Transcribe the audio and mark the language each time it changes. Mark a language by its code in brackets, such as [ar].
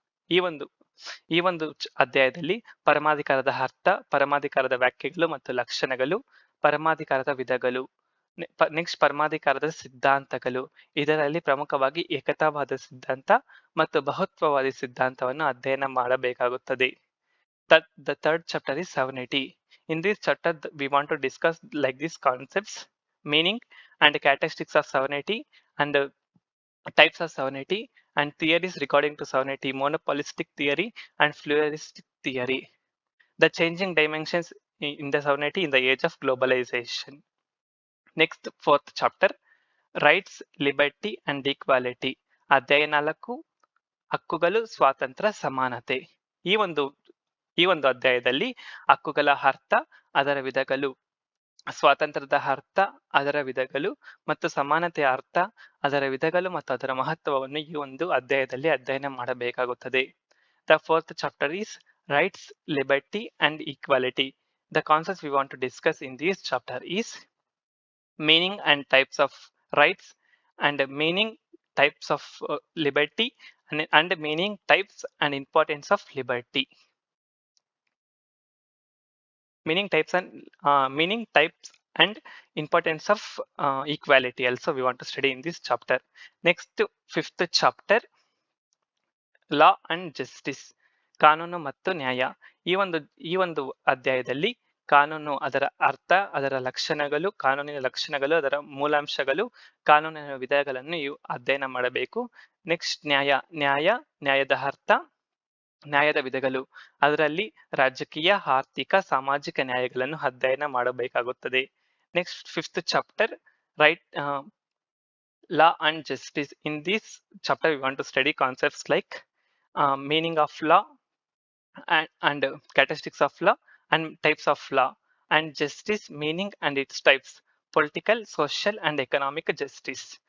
[kn] ಈ ಒಂದು ಅಧ್ಯಾಯದಲ್ಲಿ ಪರಮಾಧಿಕಾರದ ಅರ್ಥ, ಪರಮಾಧಿಕಾರದ ವ್ಯಾಖ್ಯೆಗಳು ಮತ್ತು ಲಕ್ಷಣಗಳು, ಪರಮಾಧಿಕಾರದ ವಿಧಗಳು, ನೆಕ್ಸ್ಟ್ ಪರಮಾಧಿಕಾರದ ಸಿದ್ಧಾಂತಗಳು. ಇದರಲ್ಲಿ ಪ್ರಮುಖವಾಗಿ ಏಕತಾವಾದ ಸಿದ್ಧಾಂತ ಮತ್ತು ಬಹುತ್ವವಾದಿ ಸಿದ್ಧಾಂತವನ್ನು ಅಧ್ಯಯನ ಮಾಡಬೇಕಾಗುತ್ತದೆ. [en] The third chapter is sovereignty. In this chapter we want to discuss like these concepts: meaning and characteristics of sovereignty and types of sovereignty and theories regarding to sovereignty, monopolistic theory and pluralistic theory, the changing dimensions in the sovereignty in the age of globalization. Next, fourth chapter, rights, liberty and equality. [kn] ಅಧ್ಯಾಯ 4, ಹಕ್ಕುಗಳು, ಸ್ವಾತಂತ್ರ್ಯ, ಸಮಾನತೆ. ಈ ಒಂದು ಅಧ್ಯಾಯದಲ್ಲಿ ಹಕ್ಕುಗಳ ಅರ್ಥ, ಅದರ ವಿಧಗಳು, ಸ್ವಾತಂತ್ರ್ಯದ ಅರ್ಥ, ಅದರ ವಿಧಗಳು ಮತ್ತು ಸಮಾನತೆಯ ಅರ್ಥ, ಅದರ ವಿಧಗಳು ಮತ್ತು ಅದರ ಮಹತ್ವವನ್ನು ಈ ಒಂದು ಅಧ್ಯಾಯದಲ್ಲಿ ಅಧ್ಯಯನ ಮಾಡಬೇಕಾಗುತ್ತದೆ. [en] The fourth chapter is rights, liberty and equality. The concepts we want to discuss in this chapter is meaning and types of rights and meaning, types of liberty and meaning, types and importance of liberty. Meaning, types and importance of equality also we want to study in this chapter. Next, fifth chapter, law and justice. [kn] ಕಾನೂನು ಮತ್ತು ನ್ಯಾಯ. ಈ ಒಂದು ಅಧ್ಯಾಯದಲ್ಲಿ ಕಾನೂನು, ಅದರ ಅರ್ಥ, ಅದರ ಲಕ್ಷಣಗಳು, ಕಾನೂನಿನ ಲಕ್ಷಣಗಳು, ಅದರ ಮೂಲಾಂಶಗಳು, ಕಾನೂನಿನ ವಿಧಗಳನ್ನು ಅಧ್ಯಯನ ಮಾಡಬೇಕು. ನೆಕ್ಸ್ಟ್ ನ್ಯಾಯದ ಅರ್ಥ, ನ್ಯಾಯದ ವಿಧಗಳು, ಅದರಲ್ಲಿ ರಾಜಕೀಯ, ಆರ್ಥಿಕ, ಸಾಮಾಜಿಕ ನ್ಯಾಯಗಳನ್ನು ಅಧ್ಯಯನ ಮಾಡಬೇಕಾಗುತ್ತದೆ. [en] Next fifth chapter, law and justice. In this chapter we want to study concepts like meaning of law and characteristics of law and types of law, and justice, meaning and its types, political, social and economic justice.